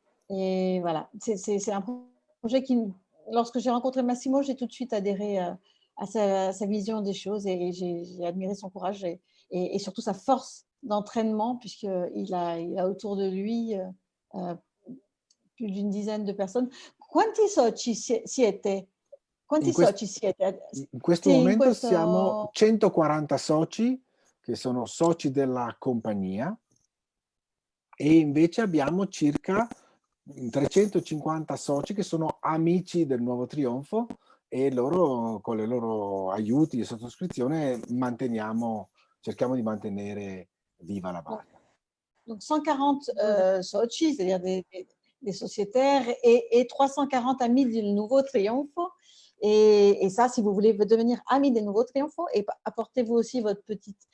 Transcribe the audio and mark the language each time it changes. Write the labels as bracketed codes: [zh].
[fr] Et voilà, c'est un projet qui, lorsque j'ai rencontré Massimo, j'ai tout de suite adhéré à sa vision des choses et j'ai admiré son courage et surtout sa force d'entraînement, puisqu'il a autour de lui plus d'une dizaine de personnes. [it] Quanti soci siete? Quanti soci siete? In questo momento siamo 140 soci, che sono soci della compagnia, e invece abbiamo circa 350 soci che sono amici del Nuovo Trionfo, e loro, con i loro aiuti di sottoscrizione, cerchiamo di mantenere viva la barca. [fr] Donc 140 soci, c'est-à-dire des sociétaires, et 340 amis du Nuovo Trionfo. Et ça, si vous voulez devenir ami des Nuovo Trionfo, et apportez-vous aussi votre petite...